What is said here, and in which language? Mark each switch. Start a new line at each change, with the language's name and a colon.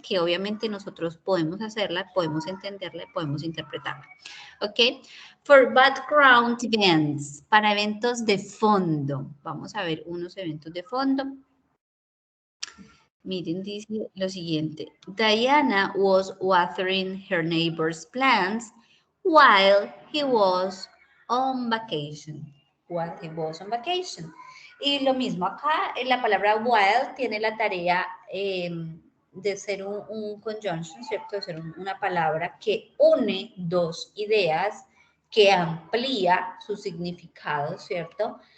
Spanish: Que obviamente nosotros podemos hacerla, podemos entenderla, podemos interpretarla. ¿Ok?
English: For background events,
Spanish: para eventos de fondo. Vamos a ver unos eventos de fondo. Miren, dice lo siguiente.
English: Diana was watering her neighbor's plants while he was on vacation. While he was on vacation.
Spanish: Y lo mismo acá, en la palabra while tiene la tarea de ser un conjunction, ¿cierto? De ser una palabra que une dos ideas, que amplía su significado, ¿cierto?